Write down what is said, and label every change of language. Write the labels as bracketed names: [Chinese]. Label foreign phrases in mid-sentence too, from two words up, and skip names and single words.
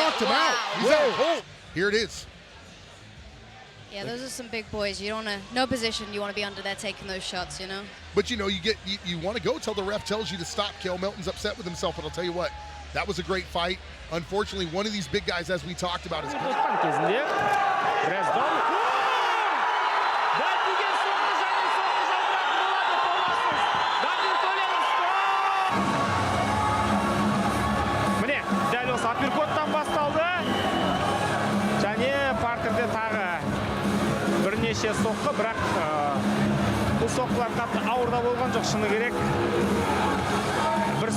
[English] knocked him out. He's out cold. Here it is. Yeah, those are some big boys. You don't want to, no position, you want to be under there taking those shots, you know? But you know, you want to go till the ref tells you to stop. Kale Melton's upset with himself, but I'll tell you what, that was a great fight. Unfortunately, one of these big guys, as we talked about, is [Kazakh] Міне, дәл осы апперкоттан басталды. Және партерде тағы бірнеше соққы, бірақ бұл соққылар қатты ауыр да болған жоқ, шыны керек.